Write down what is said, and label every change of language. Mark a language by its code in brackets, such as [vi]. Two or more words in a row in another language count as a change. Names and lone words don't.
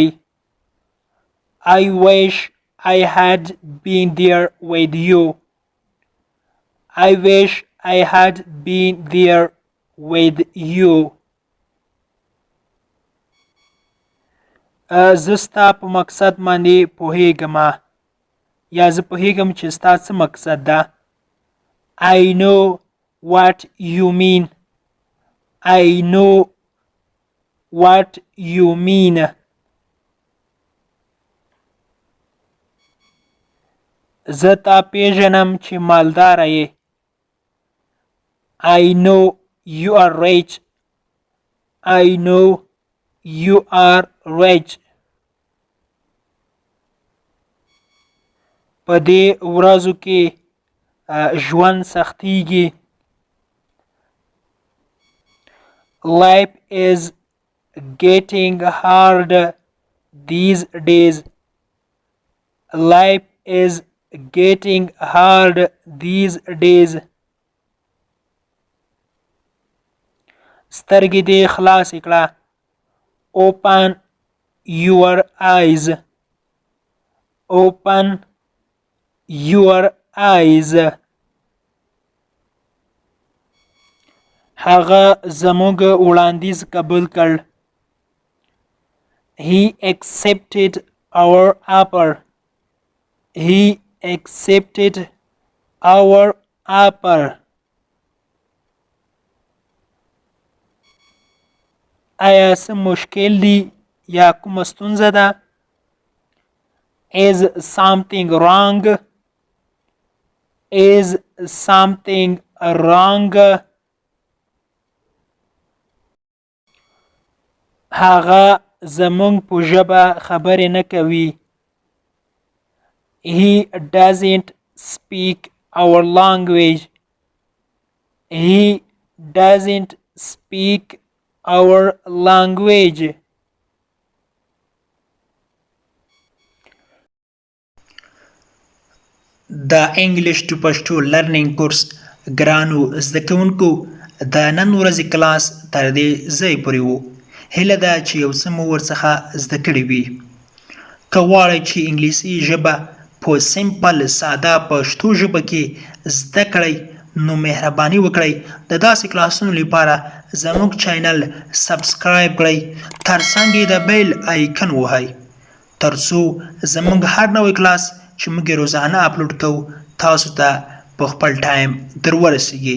[en] I wish I had been there with you. I wish I had been there with you. [ps] زه ستا په مقصد باندې پوهیږم یا زه پوهیږم چې ستا څه مقصد ده. [en] I know what you mean. I know what you mean. [ps] زه تا پیژنم چې مالدار یې. [en] I know you are rich. I know you are rich. [ps] په دې ورځو کې ژوند سختیږي. [en] Life is getting hard these days. Life is getting hard these days. [ps] سترګې دې خلاص کړه. [en] Open your eyes. Open your eyes. [ps] هغه زموږ وړاندیز قبول کړ. [en] He accepted our offer. He accepted our offer. [ps] آیا څه مشکل دی یا کومه ستونزه ده؟ [en] Is something wrong? Is something wrong? [ps] هغه زموږ په ژبه خبرې نه کوي. [en] He doesn't speak our language. He doesn't speak our language. [ps] د [en] English to Pashto learning course [ps] ګرانو زده کوونکو د نن ورځې کلاس تر دې ځای پورې و. هیله ده چې یو څه مو ورڅخه زده کړي وي. که غواړئ چې انګلیسي ژبه په سمپل ساده پښتو ژبه کې زده کړئ نو مهرباني وکړئ د داسې کلاسونو لپاره زموږ چینل سبسکرایب کړئ، ترڅنګ یې د [en] bell icon [ps] ووهئ ترڅو زموږ هر نوی کلاس چې موږ روزانه اپلوډ کوو تاسو ته په خپل ټایم در ورسیږي.